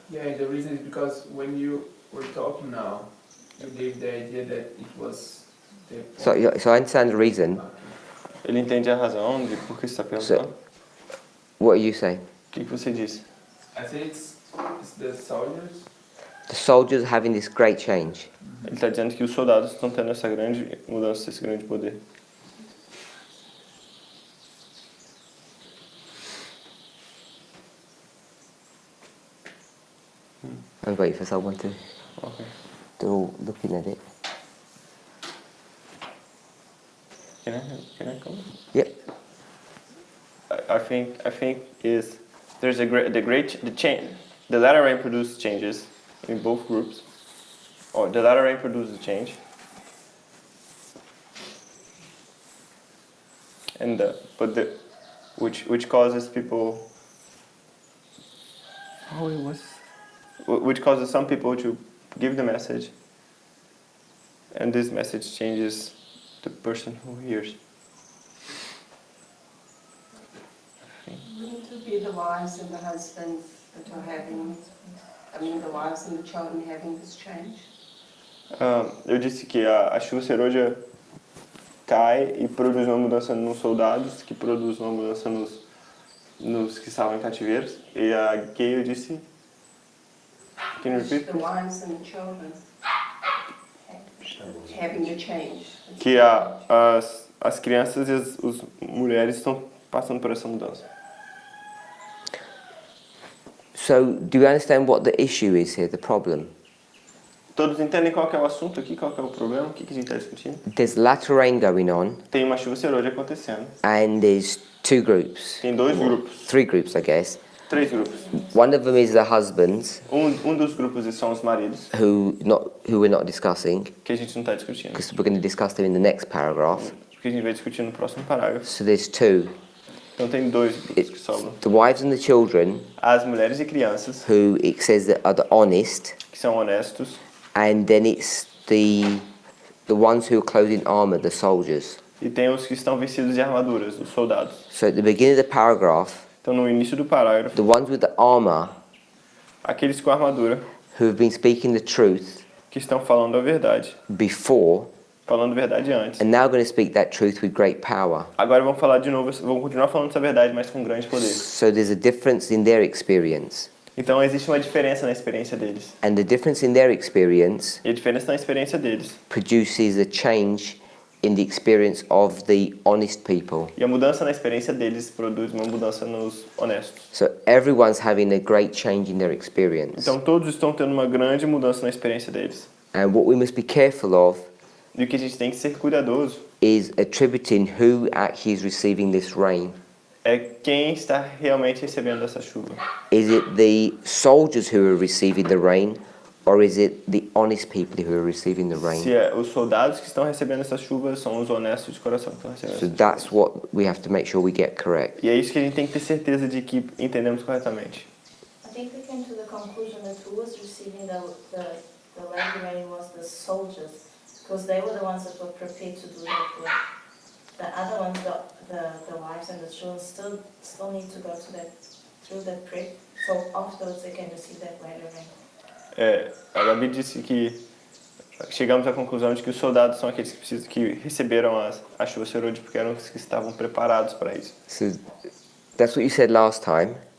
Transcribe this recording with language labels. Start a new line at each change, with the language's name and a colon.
English: Yeah, the reason is because when you were talking now, you gave the idea that it was the So I understand the reason.
Portuguese: Ele entende a razão de por que você está perguntando?
English: What are you saying?
Portuguese: O que você disse?
English: I think it's the soldiers. The soldiers are having this great change.
Portuguese: Ele está dizendo que os soldados estão tendo essa grande mudança, esse grande poder.
English: I'm waiting for someone to. Okay. They're all looking at it. Can I come? Yep. I think is there's the change. The latter rain produces changes in both groups, or the latter rain produces change, and which causes people. Oh, which causes some people to give the message, and this message changes the person who hears. Wouldn't it be the wives and the husbands that are having, the wives and the children having this change?
Portuguese: Eu disse que a chuva serôdia cai e produz uma mudança nos soldados, que produz uma mudança nos que estavam em cativeiros. E a Gayle disse...
English: Can you repeat, The please? wives and the children having the change.
Portuguese: Que as crianças e as mulheres estão passando por essa mudança.
English: So, do you understand what the issue is here, the problem?
Portuguese: Todos entendem qual que é o assunto aqui, qual que é o problema, o que a gente está discutindo?
English: There's latter rain going on,
Portuguese: Tem uma chuva serôdia acontecendo.
English: and there's two groups.
Portuguese: Tem dois grupos,
English: Three groups, I guess.
Portuguese: três grupos.
English: One of them is the husbands,
Portuguese: Dos grupos são os maridos,
English: who we're not discussing,
Portuguese: que a gente não está discutindo.
English: because we're going to discuss them in the next paragraph.
Portuguese: Que a gente vai discutir no próximo parágrafo.
English: So there's two.
Portuguese: Então tem dois grupos que sobram.
English: The wives and the children,
Portuguese: As mulheres e crianças,
English: who it says that are the honest,
Portuguese: que são honestos.
English: and then it's the ones who are clothed in armor, the soldiers.
Portuguese: E tem os que estão vestidos de armaduras, os soldados.
English: So at the beginning of the paragraph,
Portuguese: Então no início do parágrafo,
English: the ones with the armor,
Portuguese: aqueles com armadura,
English: who have been speaking the truth
Portuguese: que estão falando a verdade,
English: before,
Portuguese: falando a verdade antes.
English: and now going to speak that truth with great power.
Portuguese: Agora vão falar de novo, vão continuar falando essa verdade, mas com grande poder.
English: So there's a difference in their experience.
Portuguese: Então existe uma diferença na experiência deles.
English: And the difference in their experience
Portuguese: E a diferença na experiência deles.
English: produces a change in the experience of the honest people.
Portuguese: E a mudança na experiência deles produz uma mudança nos honestos.
English: So everyone's having a great change in their experience.
Portuguese: Então todos estão tendo uma grande mudança na experiência deles.
English: And what we must be careful of
Portuguese: E o que a gente tem que ser cuidadoso
English: is attributing who actually is receiving this rain.
Portuguese: é quem está realmente recebendo essa chuva.
English: Is it the soldiers who are receiving the rain, or is it the honest people who are receiving the rain?
Portuguese: Se os soldados que estão recebendo essa chuva são os honestos de coração que estão recebendo
English: So
Portuguese: essa chuva.
English: that's what we have to make sure we get correct.
Portuguese: E é isso que a gente tem que ter certeza de que entendemos corretamente.
English: I think we came to the conclusion that who was receiving the light rain was the soldiers, because they were the ones that were prepared to do that work. The other ones, the wives and the children, still need to go through that prep, so afterwards they can receive that light rain.
Portuguese: A Gabi disse que chegamos à conclusão de que os soldados são aqueles que receberam a chuva serôdia porque eram os que estavam preparados para isso.
English: So that's what you said last time,